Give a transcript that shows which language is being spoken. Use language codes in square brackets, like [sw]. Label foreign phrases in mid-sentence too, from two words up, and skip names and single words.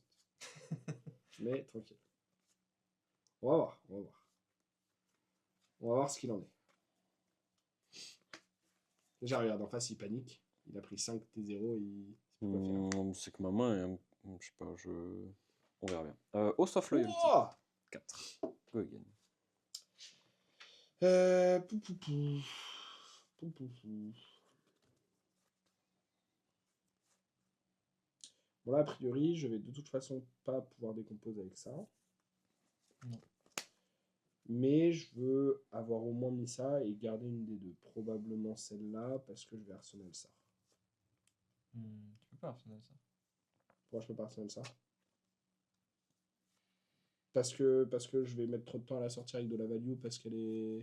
[fr] Mais tranquille. On va voir, on va voir. On va voir ce qu'il en est. Déjà, regarde, en face, il panique. Il a pris 5 T0 et il sait pas quoi faire. C'est que ma main est je sais pas, on verra bien. Host of Loyalty. Wow [en] 4. Go again. Pou, pou, pou. Pou, pou, pou. [fr] Bon là, a priori, je vais de toute façon pas pouvoir décomposer avec ça. Non. Mais je veux avoir au moins mis ça et garder une des deux. Probablement celle-là, parce que je vais arsenal ça. Tu peux pas arsenal ça. Pourquoi je peux pas arsenal ça? Parce que je vais mettre trop de temps à la sortir avec de la value, parce qu'elle est...